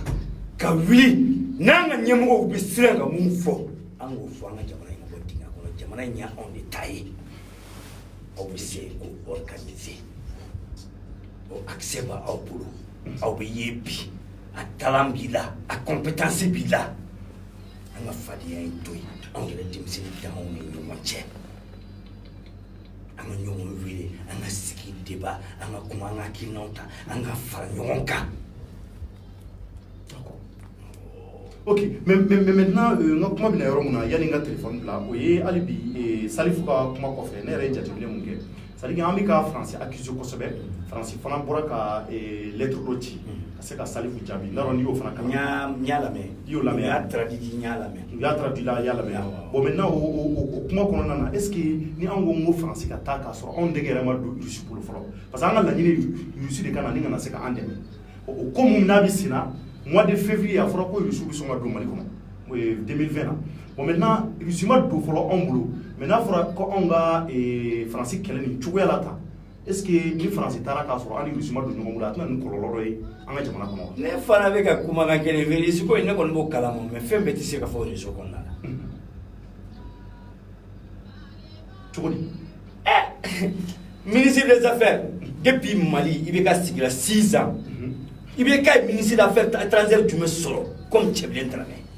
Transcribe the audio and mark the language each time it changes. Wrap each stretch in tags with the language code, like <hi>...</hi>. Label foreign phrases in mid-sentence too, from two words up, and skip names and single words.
<bm>ka wuli n'an ka ɲɛmɔgɔw bɛ siran ka mun fɔ an k'o fɔ an ka jamana in bɔ dingɛ kɔnɔ jamana in y'anw de ta ye aw bɛ se k'o organiser o accès b'aw bolo aw bɛ ye bi a talan b'i la a compétence b'i la an ka fadenya in to yen anw yɛrɛ denmisɛnnin damaw ni ɲɔgɔn cɛ an ka ɲɔgɔn wele an ka sigi débat an ka kuma an ka hakilinaw ta an ka fara ɲɔgɔn kan</bm> <fr>ok mais maintenant</fr> <bm>n ka kuma bɛna yɔrɔ min na yanni n ka téléphone bila o ye hali bi Salif ka kuma kɔfɛ ne yɛrɛ ye jateminɛ mun kɛ c'est-à-dire an bɛ ka faransi accusé kosɛbɛ faransi fana bɔra ka lettre dɔ ci ka se ka Salifu jaabi n'a dɔn n'i y'o fana kalan. n y'a lamɛn. i y'o lamɛn. n y'a traduit n y'a lamɛn. u y'a traduit la i y'a lamɛn.</bm> <fr>bon maintenant</fr> <bm>o kuma kɔnɔna na</bm> <fr>est ce que</fr> <bm>ni an ko n ko faransi ka taa k'a sɔrɔ anw dɛgɛ yɛrɛ ma don Russie bolo fɔlɔ parce que an ka laɲini Russie de ka na ni kana se ka an dɛmɛ o ko mun n'a bɛ sen na</bm> <fr>mois de février</fr> <bm>a fɔra ko Russie bɛ sɔn ka don Mali kɔnɔ o ye 2020 na</bm> <fr>bon maintenant</fr> <bm>Russie ma don fɔlɔ anw bolo mais n'a fɔra ko anw ka faransi kɛlɛ nin cogoya la tan</bm> <fr>est ce que</fr> <bm>ni faransi taara k'a sɔrɔ an ni Russie ma don ɲɔgɔn bolo a tɛna nin kɔlɔlɔ dɔ ye an ka jamana kɔnɔ wa. ne fana bɛ ka kumakan kelen fɛ Russie ko in ne kɔni b'o kalama mais fɛn bɛɛ tɛ se ka fɔ Russie kɔnɔna la. cogo di.</bm> <fr>ministre des affaires depuis</fr> <bm>Mali i bɛ ka sigi la 6 ans i bɛ ka</bm> <fr>ministre des affaires étrangères</fr> <bm>jumɛn sɔrɔ comme Cɛbilen Dramɛ.</bm>